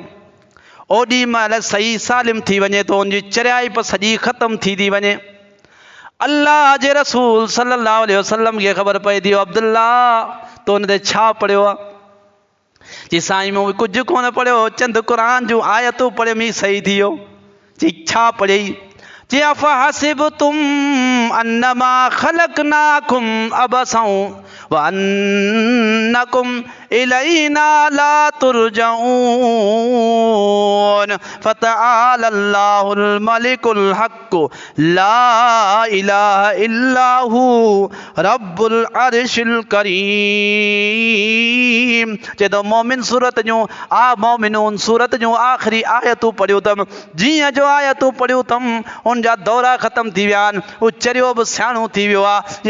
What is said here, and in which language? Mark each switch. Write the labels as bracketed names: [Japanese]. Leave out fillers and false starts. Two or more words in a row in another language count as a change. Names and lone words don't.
[Sindhi] ओॾी महिल सही सालिम थी वञे थो, उनजी चरियाई पर सॼी ख़तम थी थी वञे। अल्लाह जे रसूल [Arabic] صلى الله عليه وسلم [Sindhi] खे ख़बर पए थी अब्दुल्ला तो उन ते छा पढ़ियो आहे? जी साईं मूं कुझु कोन पढ़ियो, चंद क़ुरान जूं आयतूं पढ़ियमि ई सही थी वियो। जी छा पढ़ियई? जी [Arabic] أفحسبتم أنما خلقناكم عبثا وأنكم إلينا لا ترجعون فتعالى الله الملك الحق لا إله إلا هو رب العرش الكريم. [Sindhi] चए थो मोमिन सूरत जूं मोमिनून सूरत जूं आख़िरी आयतूं पढ़ियूं अथमि। जीअं जो आयतूं पढ़ियूं अथमि उनजा दौरा ख़तम थी विया आहिनि, उहो चरियो बि सियाणो थी वियो आहे।